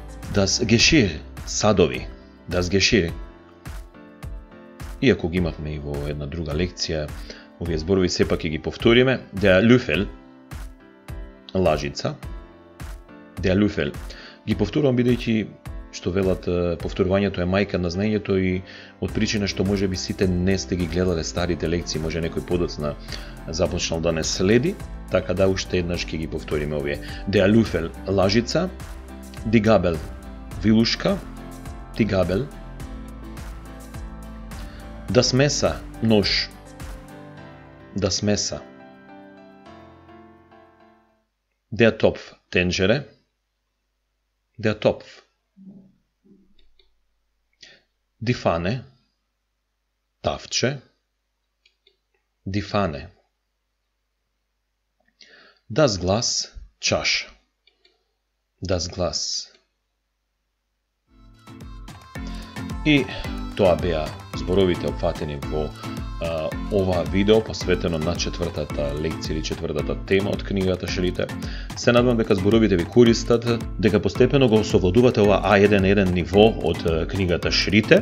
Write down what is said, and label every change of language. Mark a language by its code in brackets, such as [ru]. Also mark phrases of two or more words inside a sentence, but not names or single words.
[de] Das Geschirr, садови, das Geschirr. [mk] Иако ги имавме и во една друга лекција, овие зборови сепак ќе ги повториме. [de] Der Löffel, лажица. Der Löffel. [mk] Ги повторувам бидејќи што велат повторувањето е мајка на знаењето и од причина што може би сите не сте ги гледале старите лекции, може некој подоцна започнал да не следи, така да уште еднаш ќе ги повториме овие. [de] Der Löffel, лажица. Die Gabel, вилушка. Die Gabel. Das Messer, нож. Das Messer. Der Topf, тенџере. Der Topf. Die Pfanne, тавче. Die Pfanne. Das Glas, чаша. Das Glas. [mk] И тоа беа зборовите опфатени во ова видео посветено на четвртата лекција или четвртата тема од книгата Шрите. Се надевам дека зборовите ви користат, дека постепено го освободувате ова А1-1 ниво од книгата Шрите.